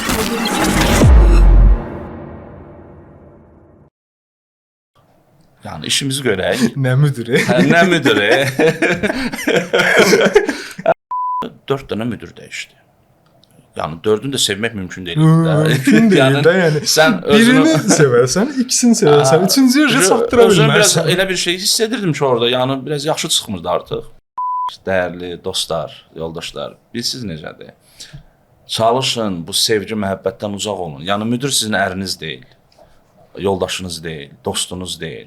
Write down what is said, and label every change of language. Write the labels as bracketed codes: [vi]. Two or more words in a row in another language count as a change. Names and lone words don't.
[az] Yani işimizi görək. Nə müdürü? Nə müdürü? 4 dənə müdür dəyişdi. [tr] Yani 4'ünü de sevmek mümkün değil. Mümkün değil de yani. Sen birini seversen, ikisini seversen, üçüncüyü çatdıra bilmezsən. [az] Biraz elə bir şey hissedirdim ki orada. Yani biraz yaxşı çıxmırdı artıq. [tr] Değerli dostlar, [az] yoldaşlar, bilsiz necədir? Çalışın, bu sevgi, məhəbbətdən uzaq olun. Yani müdür sizin əriniz deyil, yoldaşınız deyil, dostunuz deyil.